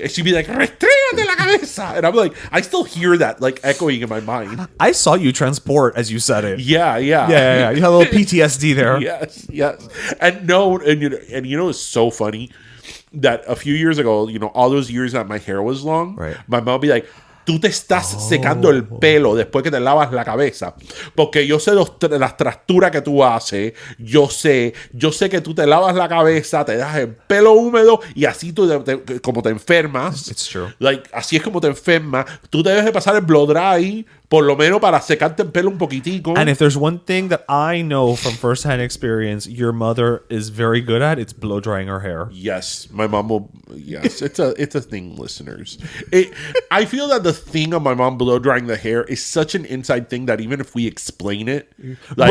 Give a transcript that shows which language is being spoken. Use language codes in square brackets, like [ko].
[en] and she'd be like, [es] "Restrígate la cabeza," [en] and I'm like, I still hear that like echoing in my mind. I saw you transport as you said it. Yeah. You had a little PTSD there. Yes. And no, and you know, it's so funny that a few years ago, you know, all those years that my hair was long, Right. my mom would be like, [es] "Tú te estás secando el pelo después que te lavas la cabeza. Porque yo sé las trasturas que tú haces. Yo sé que tú te lavas la cabeza, te das el pelo húmedo y así tú como te enfermas." [en] It's true. Like, [es] así es como te enfermas. Tú debes de pasar el blow dry, por lo menos para secarte el pelo un poquitico. [en] And if there's one thing that I know from firsthand experience, your mother is very good at, it's blow drying her hair. Yes, my mom will. Yes, it's a thing, listeners. I feel that the thing of my mom blow drying the hair is such an inside thing that even if we explain it, like